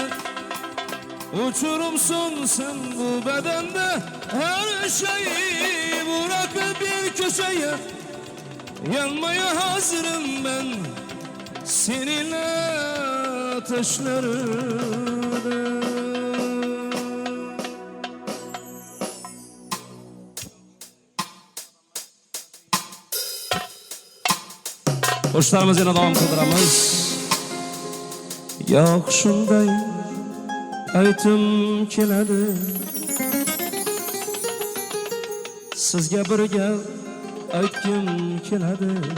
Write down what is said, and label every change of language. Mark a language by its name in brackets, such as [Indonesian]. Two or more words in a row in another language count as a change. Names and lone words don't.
[Turkish] Uçurumsun sen bu bedende, her şeyi bırakıp bir köşeye. Yanmaya hazırım ben seninle ateşlerde. [Uzbek] Qo'shiqlarimiz yana davom qildiramiz. Yo'q shunday aytim keladi, sizga bir gap aytgim keladi.